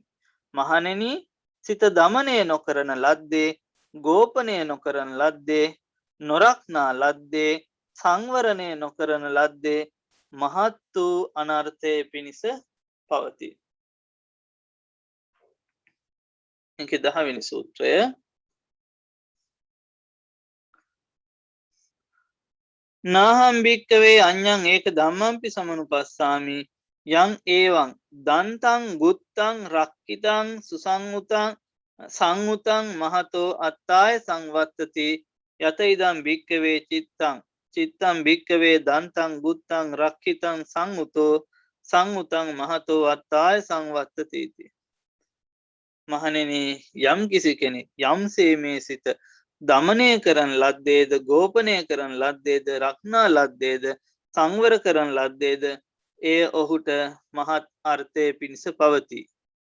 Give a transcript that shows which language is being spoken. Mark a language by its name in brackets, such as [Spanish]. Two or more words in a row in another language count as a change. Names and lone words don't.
[Sinhala] මහණෙනි සිත දමනය නොකරන ලද්දේ ගෝපනය නොකරන ලද්දේ නොරක්නා ලද්දේ සංවරණය නොකරන ලද්දේ මහත් වූ අනර්ථයේ පිණිස පවතී. ඒක 10 වෙනි සූත්‍රය. [Pali] නාහම් භික්කවේ අඤ්ඤං ඒක ධම්මම්පි සමනුපස්සාමි යං ඒවං දන්තං ගුත්තං රක්ඛිතං සුසංඋතං සංඋතං මහතෝ අත්තාය සංවත්තති යත ඉදං භික්කවේ චිත්තං භික්කවේ දන්තං ගුත්තං රක්ඛිතං සංඋතං මහතෝ අත්තාය සංවත්තති इति. [Sinhala] මහණෙනි යම් කිසි කෙනෙක් යම්සේ මේ සිත දමනය කරන ලද්දේද ගෝපනය කරන ලද්දේද රක්නා ලද්දේද සංවර කරන ලද්දේද එය ඔහුට මහත් අර්ථයේ පිණිස පවතී.